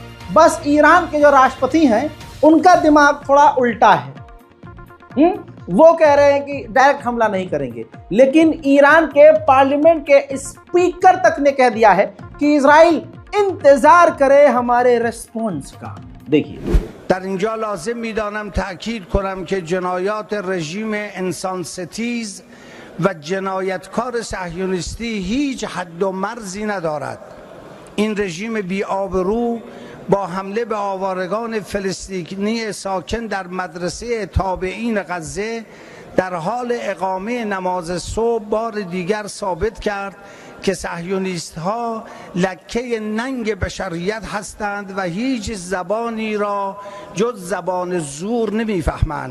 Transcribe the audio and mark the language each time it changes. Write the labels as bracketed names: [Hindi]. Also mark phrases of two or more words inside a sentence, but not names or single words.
[Hindi] बस ईरान के जो राष्ट्रपति हैं उनका दिमाग थोड़ा उल्टा है। वो कह रहे हैं कि डायरेक्ट हमला नहीं करेंगे, लेकिन ईरान के पार्लियामेंट के स्पीकर तक ने कह दिया है कि इजराइल इंतजार करे हमारे रेस्पॉन्स का। देखिए, [Persian] در اینجا لازم میدانم تأکید کنم که جنایات رژیم انسان ستیز و جنایتکار صهیونیستی هیچ حد و مرزی ندارد. این رژیم بی‌آبرو با حمله به آوارگان فلسطینی ساکن در مدرسه تابعین غزه در حال اقامه نماز صبح بار دیگر ثابت کرد که صهیونیست ها لکه ننگ بشریت هستند و هیچ زبانی را جز زبان زور نمیفهمند.